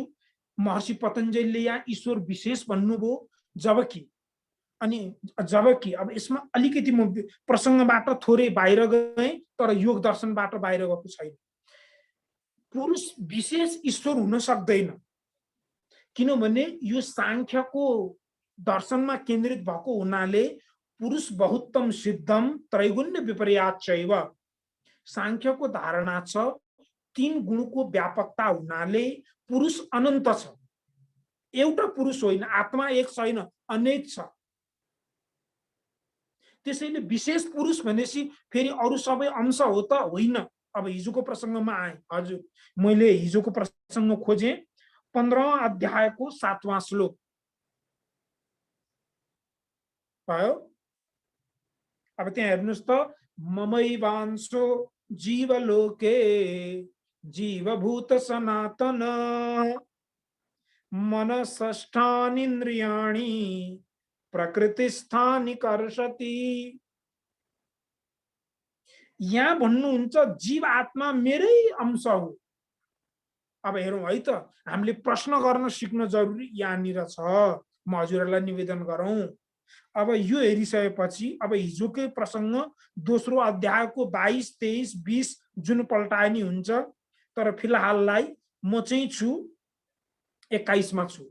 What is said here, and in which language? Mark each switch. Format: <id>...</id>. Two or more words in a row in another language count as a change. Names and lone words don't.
<ne>महर्षि पतञ्जलिले यहाँ ईश्वर विशेष भन्नुभयो, जबकि अब यसमा अलिकति म प्रसङ्गबाट थोरै बाहिर गएँ, तर योग दर्शनबाट बाहिर गएको छैन। पुरुष विशेष ईश्वर हुन सक्दैन, किनभने यो सांख्यको दर्शनमा केन्द्रित भएको हुनाले</ne> <sa>पुरुष बहुत्तम सिद्धम त्रैगुण्य विपर्यात चैव।</sa> <ne>सांख्यको धारणा छ 3 गुणको व्यापकता हुनाले पुरुष अनन्त छ। एउटा पुरुष होइन, आत्मा एक छैन, अनेक छ। त्यसैले विशेष पुरुष भनेपछि फेरि अरू सबै अंश हो त होइन। अब हिजोको प्रसङ्गमा आए हजुर, मैले हिजोको प्रसङ्ग खोजेँ 15औं अध्यायको 7वां श्लोक भयो। अब त्यहाँ हेर्नुहोस् त,</ne> <sa>ममैवांशो जीवलोके जीवभूत सनातन मनसष्ठानीन्द्रियाणि प्रकृतिस्थानि कर्षति।</sa> <ne>यहाँ भन्नुहुन्छ जीव आत्मा मेरै अंश हो। अब हेरौँ है त, हामीले प्रश्न गर्न सिक्न जरुरी यहाँनिर छ। म हजुरहरूलाई निवेदन गरौँ। अब यो हेरिसकेपछि अब हिजोकै प्रसङ्ग दोस्रो अध्यायको 22, 23, 20 जुन पल्टाए नि हुन्छ, तर फिलहाललाई म चाहिँ छु 21 मा छु।</ne>